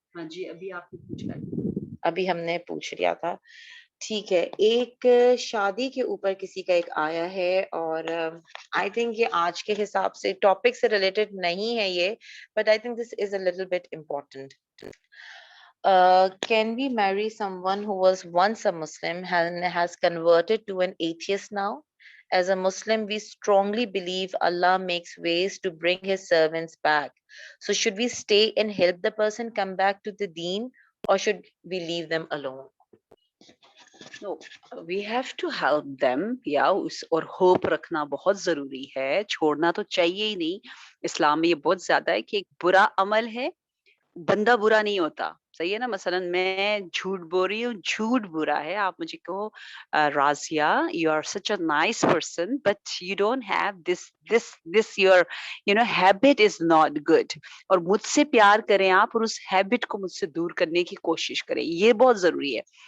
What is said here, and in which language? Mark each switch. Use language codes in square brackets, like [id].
[ur] ہاں جی ابھی آپ نے پوچھا، ابھی ہم نے پوچھ لیا تھا. ٹھیک ہے. ایک شادی کے اوپر کسی کا ایک آیا ہے، اور [en] I think [ur] یہ آج کے حساب سے ٹاپک سے ریلیٹڈ نہیں ہے یہ، [en] But I think this is a little bit important. Can we marry someone who was once a Muslim and has converted to an atheist now? As a Muslim, we strongly believe Allah makes ways to bring His servants back. So should we stay and help the person come back to the deen, or should we leave them alone? No, we have to help them. [ur] اور hope رکھنا بہت ضروری ہے، چھوڑنا تو چاہیے ہی نہیں. اسلام میں یہ بہت زیادہ ہے کہ ایک برا عمل ہے، بندہ برا نہیں ہوتا، صحیح ہے نا. مثلا میں جھوٹ بول رہی ہوں، جھوٹ برا ہے. آپ مجھے کہو Razia [en] you are such a nice person but you don't have this your habit is not good, [ur] اور مجھ سے پیار کریں آپ، اور اس ہیبٹ کو مجھ سے دور کرنے کی کوشش کریں. یہ بہت ضروری ہے.